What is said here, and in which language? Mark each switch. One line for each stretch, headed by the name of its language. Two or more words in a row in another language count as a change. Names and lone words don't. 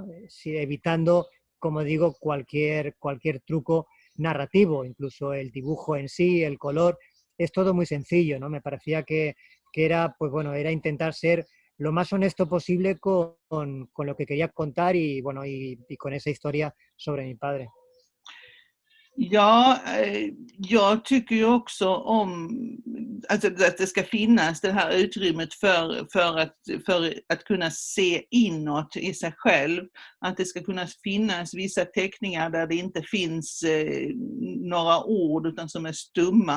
Spanish: Sí, evitando, como digo, cualquier truco narrativo, incluso el dibujo en sí, el color, es todo muy sencillo, ¿no? Me parecía que era, pues bueno, era intentar ser lo más honesto posible con lo que quería contar y bueno, y con esa historia sobre mi padre.
Swedish: Ja, jag tycker ju också om alltså att det ska finnas det här utrymmet för att kunna se inåt i sig själv. Att det ska kunna finnas vissa teckningar där det inte finns några ord utan som är stumma.